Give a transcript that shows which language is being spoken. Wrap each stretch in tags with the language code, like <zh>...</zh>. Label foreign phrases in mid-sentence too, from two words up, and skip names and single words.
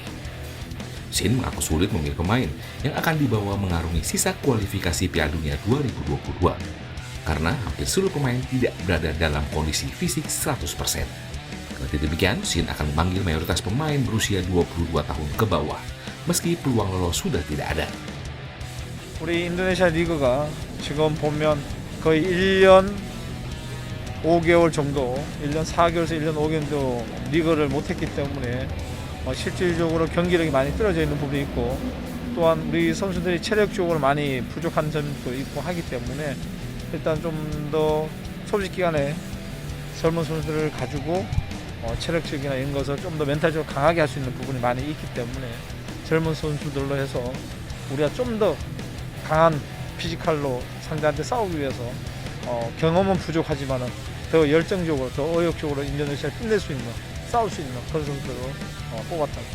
<id>Shin mengaku sulit memilih pemain yang akan dibawa mengarungi sisa kualifikasi Piala Dunia 2022 karena hampir seluruh pemain tidak berada dalam kondisi fisik 100%. Meski demikian, Shin akan memanggil mayoritas pemain berusia 22 tahun ke bawah, meski peluang lolos sudah tidak ada.</id> <ko>우리 인도네시아 리그가 지금 보면 거의 1년 5개월 정도, 1년 4개월에서 1년 5개월 정도 리그를 못했기 때문에 실질적으로 경기력이 많이 떨어져 있는 부분이 있고, 또한 우리 선수들이 체력적으로 많이 부족한 점도 있고 하기 때문에 일단 좀 더 소집 기간에 젊은 선수들을 가지고 체력적이나 이런 것을 좀 더 멘탈적으로 강하게 할 수 있는 부분이 많이 있기 때문에 젊은 선수들로 해서 우리가 좀 더 강한 피지컬로 상대한테 싸우기 위해서 경험은 부족하지만 더 열정적으로, 더 의욕적으로 인도네시아를 끝낼 수 있는, 싸울 수 있는 그런 선수들로 뽑았다.</ko>